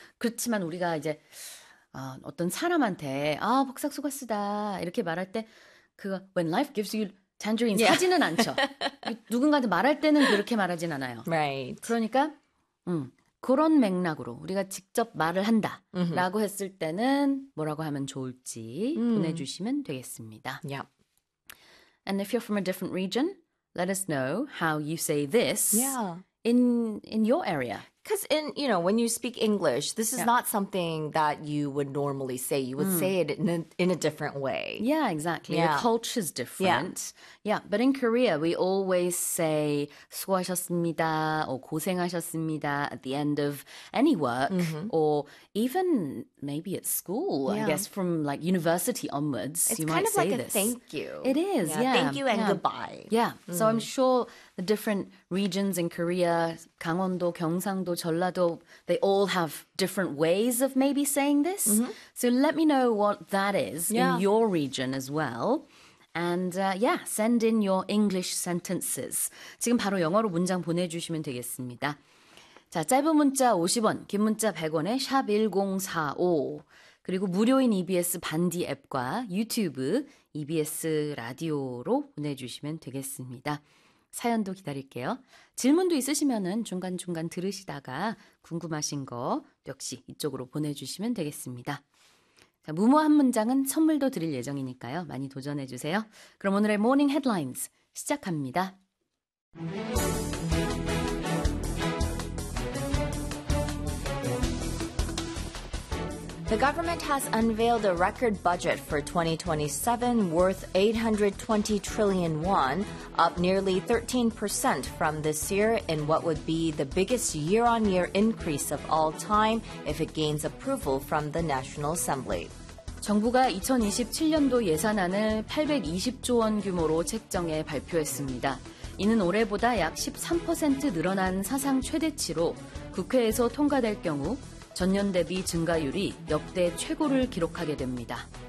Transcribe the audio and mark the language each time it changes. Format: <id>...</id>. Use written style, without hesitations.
<ko>그렇지만 우리가 이제 어떤 사람한테 아 복사 수고했다 이렇게 말할 때그</ko> <en>when life gives you tangerines</en> <ko>하지는 않죠. 누군가한테 말할 때는 그렇게 말하진 않아요. 그러니까 그런 맥락으로 우리가 직접 말을 한다라고 했을 때는 뭐라고 하면 좋을지 보내주시면 되겠습니다.</ko> <en>And if you're from a different region, let us know how you say this in your area. Because in, you know, when you speak English, this is not something that you would normally say. You would say it in a different way. Yeah, exactly. Your culture's different. Yeah, but in Korea, we always say</en> <ko>수고하셨습니다</ko> <en>or</en> <ko>고생하셨습니다</ko> <en>at the end of any work or even maybe at school. I guess from like university onwards, It's you might kind of like say a this. thank you. It is, Yeah, thank you and goodbye. So I'm sure the different regions in Korea, 강원도, 경상도, 전라도, they all have different ways of maybe saying this. So let me know what that is in your region as well. And send in your English sentences.</en> <ko>지금 바로 영어로 문장 보내주시면 되겠습니다. 자, 짧은 문자 50원, 긴 문자 100원에 샵 1045. 그리고 무료인 EBS 반디 앱과 유튜브 EBS 라디오로 보내주시면 되겠습니다. 사연도 기다릴게요. 질문도 있으시면은 중간중간 들으시다가 궁금하신 거 역시 이쪽으로 보내주시면 되겠습니다. 자, 무모한 문장은 선물도 드릴 예정이니까요. 많이 도전해주세요. 그럼 오늘의 모닝 헤드라인스 시작합니다.</ko> <en>The government has unveiled a record budget for 2027 worth 820 trillion won, up nearly 13% from this year in what would be the biggest year-on-year increase of all time if it gains approval from the National Assembly.</en> <ko>정부가 2027년도 예산안을 820조 원 규모로 책정해 발표했습니다. 이는 올해보다 약 13% 늘어난 사상 최대치로 국회에서 통과될 경우 전년 대비 증가율이 역대 최고를 기록하게 됩니다.</ko>